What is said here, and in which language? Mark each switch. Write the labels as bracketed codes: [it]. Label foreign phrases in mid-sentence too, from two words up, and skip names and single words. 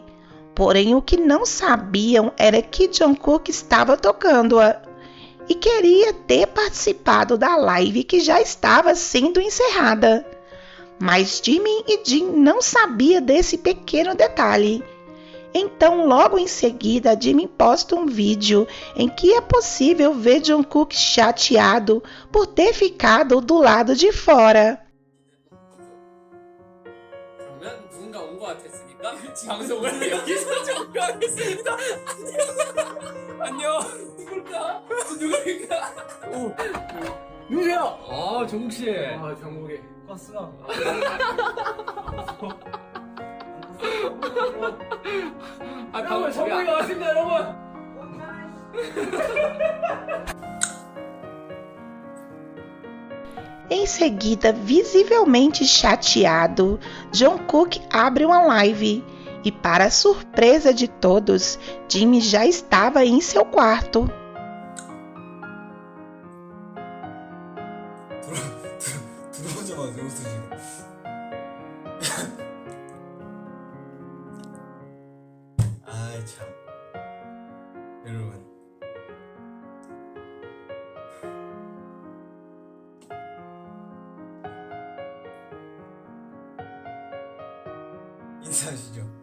[pt] Porém, o que não sabiam era que Jungkook estava tocando-a e queria ter participado da live que já estava sendo encerrada. Mas Jimin e Jin não sabiam desse pequeno detalhe. Então, logo em seguida, Jimin posta um vídeo em que é possível ver Jungkook chateado por ter ficado do lado de fora. [ko] 그러면 누군가 온 것 같았으니까 방송을 여기서 종료하겠습니다. 안녕. 누굴까? 누굴까? 오, 누구세요? 아, 정국 씨. 아, 정국이. 버스가. 아, 여러분, 정국이가 왔습니다, 여러분. [pt] Em seguida, visivelmente chateado, Jungkook abre uma live e, para a surpresa de todos, Jimin já estava em seu quarto. [ko] 들어오자마자 웃으시네. 아이 참. 여러분. 인사하시죠.